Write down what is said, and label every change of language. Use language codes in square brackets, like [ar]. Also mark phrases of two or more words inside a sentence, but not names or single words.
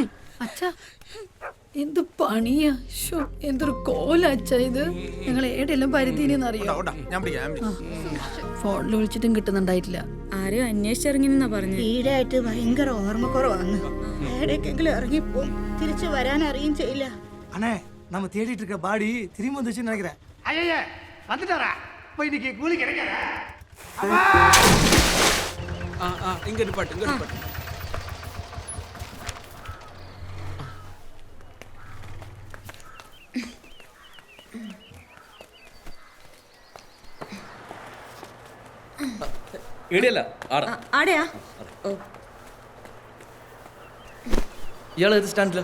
[ml] അച്ഛ എന്ത് പണിയാ, എന്തൊരു കോല അച്ഛ ഇത്. ഞങ്ങൾ ഏടെല്ലാം പരിധീനെന്നറിയോ? ഫോണിൽ വിളിച്ചിട്ടും കിട്ടുന്നുണ്ടായിട്ടില്ല. ആരെയോ അന്വേഷിച്ചിറങ്ങിന്നാ പറഞ്ഞു. ഈടായിട്ട് ഭയങ്കര ഓർമ്മക്കുറവാണ്. ഏടേക്കെങ്കിലും ഇറങ്ങിപ്പോ തിരിച്ചു വരാൻ അറിയും ചെയ്യില്ല. [ta] அண்ணே நம்ம தேடிட்டு இருக்க பாடி திரும்பி வந்துச்சுன்னு நினைக்கிறேன். ஐயா வந்துட்டாரா? இப்போ இன்னைக்கு கூலி கிடைக்காதா? இங்க பாட்டு [ml] ഇടിയല്ല ആടാ. ആടെയാ? ഓ ഇയാൾ ഏത് സ്റ്റാൻഡിലാ?